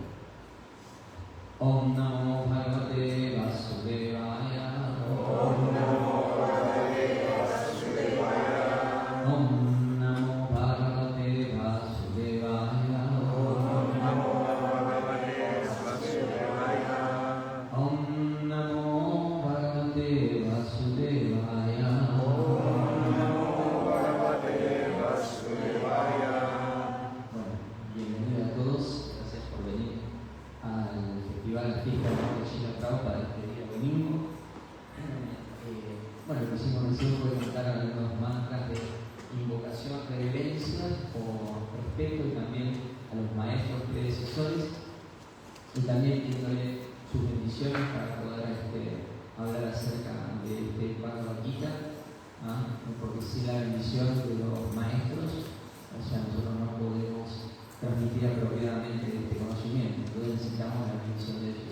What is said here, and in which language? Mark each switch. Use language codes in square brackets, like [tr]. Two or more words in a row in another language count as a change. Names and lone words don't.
[sa] Om Namo Bhagavate Vasudevaya Om Namo Bhagavate Vasudevaya Om Namo Bhagavate Vasudevaya Om Namo Bhagavate Vasudevaya Om Namo Bhagavate Vasudevaya Om Namo Bhagavate Vasudevaya. [es] Bueno, bienvenidos a todos, gracias por venir al Festival de Fiesta de Srila Prabhupada este día domingo. Bueno, lo que hicimos recién fue cantar algunos mantras de invocación, reverencia por respeto y también a los maestros predecesores y también pidiéndole sus bendiciones para poder hablar acerca de este Bhagavad Gita, porque sin la bendición de los maestros, o sea, nosotros no podemos transmitir apropiadamente este conocimiento, entonces necesitamos la bendición de ellos.